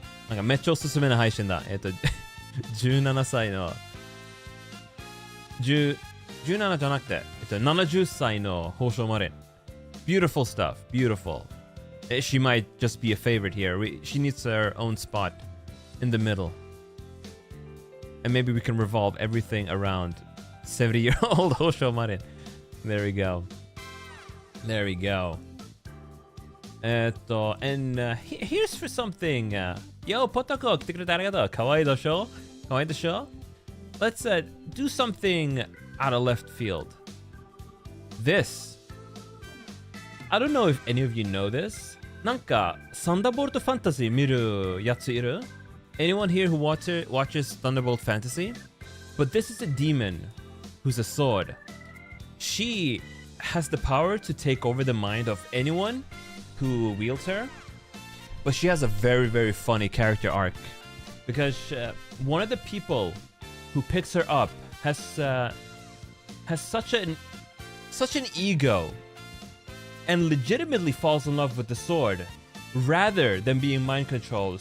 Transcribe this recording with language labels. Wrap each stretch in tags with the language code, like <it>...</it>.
<ja>なんかめっちゃおすすめな配信だ。17歳の17じゃなくて70歳の報奨マリン。</ja> <en>Beautiful stuff. Beautiful. She might just be a favorite here. She needs her own spot in the middle. And maybe we can revolve everything around 70-year-old Hosho Marin. There we go. There we go. And here's for something.</en> <ja>Yo, Potako, 来てくれてありがとう。かわいいでしょ？かわいいでしょ？</ja> <en>Let's do something out of left field. This. I don't know if any of you know this.</en> <ja>なんか、Thunderbolt Fantasy 見るやついる？</ja> <en>Anyone here who watches Thunderbolt Fantasy? But this is a demon who's a sword. She has the power to take over the mind of anyone who wields her. But she has a very, very funny character arc. Because one of the people who picks her up has such an ego and legitimately falls in love with the sword rather than being mind controlled.</en>